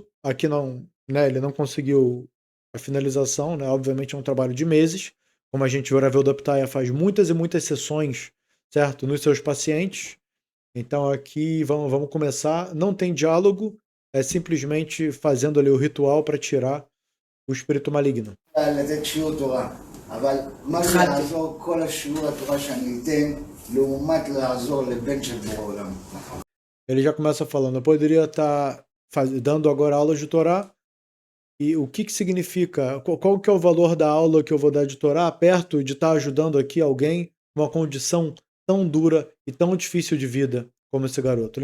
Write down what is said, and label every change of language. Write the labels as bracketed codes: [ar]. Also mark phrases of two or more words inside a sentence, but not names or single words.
[pt] Aqui não, né, ele não conseguiu a finalização, né? Obviamente é um trabalho de meses, como a gente viu, o Rav Daptaia faz muitas e muitas sessões, certo, nos seus pacientes. Então aqui vamos começar. Não tem diálogo, é simplesmente fazendo ali o ritual para tirar o espírito maligno. [he] לתת שיעור תורה, אבל מה זה יעזור כל השיעור התורה שאני אתן לעומת לעזור לבן של בורא עולם. [pt] Ele já começa falando, eu poderia estar dando agora aulas de Torá, e o que significa, qual que é o valor da aula que eu vou dar de Torá, perto de estar ajudando aqui alguém numa condição tão dura e tão difícil de vida como esse garoto.